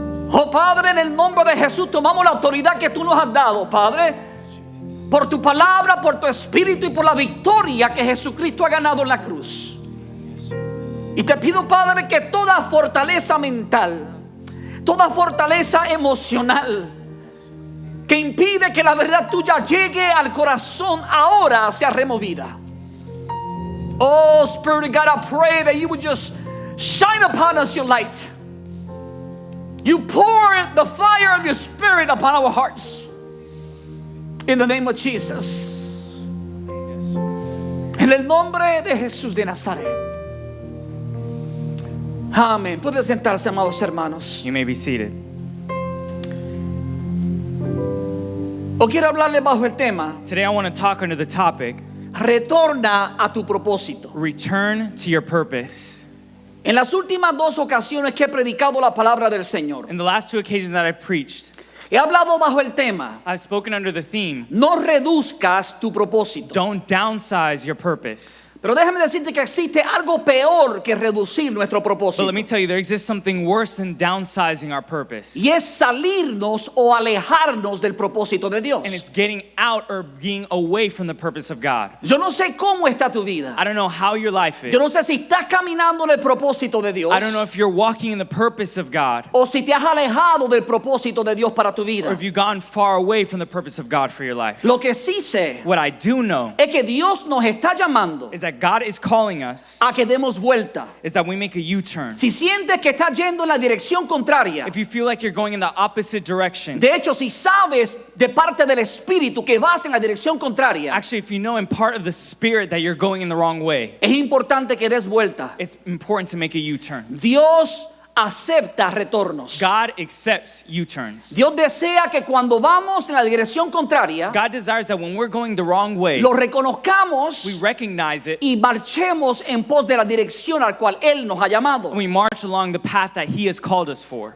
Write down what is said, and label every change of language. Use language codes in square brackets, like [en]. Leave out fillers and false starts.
[es] Oh Padre, en el nombre de Jesús tomamos la autoridad que tú nos has dado, Padre, por tu palabra, por tu Espíritu y por la victoria que Jesucristo ha ganado en la cruz. Y te pido, Padre, que toda fortaleza mental, toda fortaleza emocional que impide que la verdad tuya llegue al corazón ahora sea removida. [en] Oh Spirit of God, I pray that you would just shine upon us your light. You pour the fire of your Spirit upon our hearts. In the name of Jesus. [es] En el nombre de Jesús de Nazaret. Amén. Pueden sentarse, amados hermanos. [en] You may be seated. [es] O quiero hablarle bajo el tema: [en] Today I want to talk under the topic, [es] retorna a tu propósito. [en] return to your purpose. [es] En las últimas dos ocasiones que he predicado la palabra del Señor, [en] In the last two occasions that I preached, [es] he hablado bajo el tema: [en] I've spoken under the theme, [es] no reduzcas tu propósito. [en] don't downsize your purpose. [es] Pero déjame decirte que existe algo peor que reducir nuestro [en] But [es] propósito, [en] let me tell you, there exists something worse than downsizing our purpose. [es] y es salirnos o alejarnos del propósito de Dios. [en] And it's getting out or being away from the purpose of God. [es] Yo no sé cómo está tu vida. [en] I don't know how your life is. [es] Yo no sé si estás caminando en el propósito de Dios, [en] I don't know if you're walking in the purpose of God, [es] o si te has alejado del propósito de Dios para tu [en] or [es] vida. [en] if you've gone far away from the purpose of God for your life. [es] Lo que sí sé [en] What I do know [es] es que Dios nos está llamando [en] is that God is calling us, [es] a que demos vuelta. [en] is that we make a U-turn. [es] Si sientes que estás yendo en la dirección contraria, [en] If you feel like you're going in the opposite direction, [es] de hecho, si sabes de parte del Espíritu que vas en la dirección contraria, [en] actually, if you know in part of the spirit that you're going in the wrong way, [es] es importante que des vuelta. [en] it's important to make a U-turn. [es] Dios acepta retornos. [en] God accepts U-turns. [es] Dios desea que cuando vamos en la dirección contraria, [en] God desires that when we're going the wrong way, [es] lo reconozcamos [en] we recognize it [es] y marchemos en pos de la dirección al cual Él nos ha llamado. [en] and we march along the path that He has called us for.